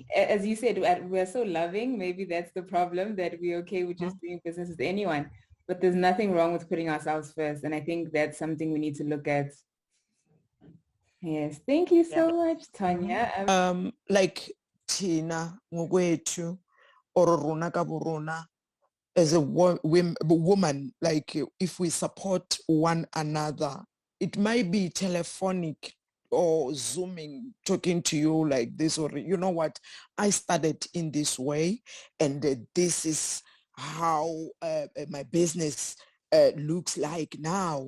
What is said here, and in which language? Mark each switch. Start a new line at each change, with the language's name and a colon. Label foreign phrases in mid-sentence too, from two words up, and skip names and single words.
English: as you said, we're so loving. Maybe that's the problem, that we're okay with just doing business with anyone. But there's nothing wrong with putting ourselves first. And I think that's something we need to look at. Yes. Thank you so much, Tonya.
Tswana: Like
Zulu: Tina ngokwetu
Tswana: or rona ka borona,
English: as a woman, like if we support one another, it might be telephonic or Zooming, talking to you like this, or you know what, I started in this way, and this is how my business looks like now.